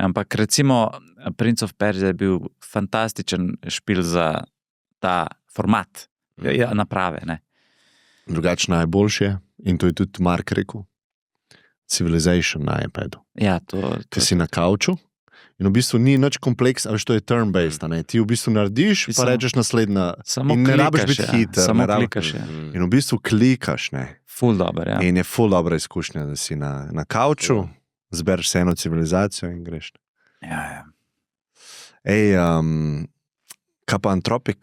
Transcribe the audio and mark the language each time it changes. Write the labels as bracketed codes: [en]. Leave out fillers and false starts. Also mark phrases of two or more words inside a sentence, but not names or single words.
[sl] Ampak recimo Prince of Persia je bil fantastičen špil za ta format. Naprave, ne. Drugač najboljše, in to je tudi Mark rekel, Civilization na iPadu. Ja, to... Ki si na kauču. In v bistvu ni nič kompleks, ali to je turn-based. Ti v bistvu narediš, pa rečeš naslednja. In ne rabiš biti hiter. Samo klikaš. In v bistvu klikaš. Ful dober, ja. In je ful dobra izkušnja, da si na kauču, zbereš se eno civilizacijo in greš. Ja. Ej, kaj pa Anthropic?